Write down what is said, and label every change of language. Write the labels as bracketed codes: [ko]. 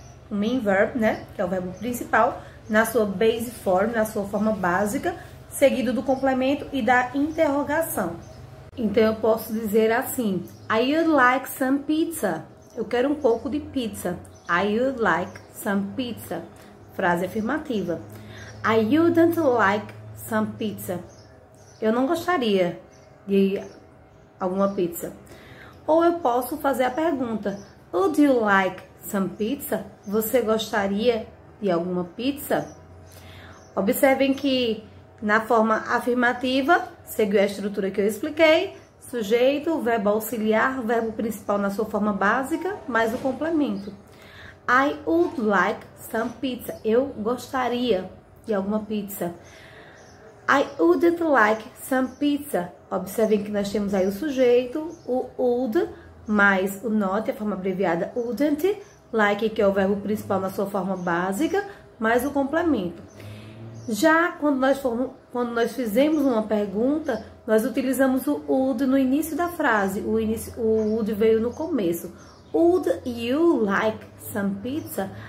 [pt] o main verb, né, que é o verbo principal, na sua base form, na sua forma básica, seguido do complemento e da interrogação. Então, eu posso dizer assim, [en] I would like some pizza. [pt] Eu quero um pouco de pizza. [en] I would like some pizza. [pt] Frase afirmativa. [en] I wouldn't like some pizza. [pt] Eu não gostaria de alguma pizza. Ou eu posso fazer a pergunta, [en] would you like some pizza? [pt] Você gostaria de alguma pizza? Observem que na forma afirmativa, seguiu a estrutura que eu expliquei, sujeito, verbo auxiliar, verbo principal na sua forma básica, mais o complemento. [en] I would like some pizza. [pt] Eu gostaria de alguma pizza. [en] I wouldn't like some pizza. [pt] Observem que nós temos aí o sujeito, o would, mais o not, a forma abreviada wouldn't, like, que é o verbo principal na sua forma básica, mais o complemento. Já quando nós fizemos uma pergunta, nós utilizamos o would no início da frase. O would veio no começo. [en] Would you like some pizza?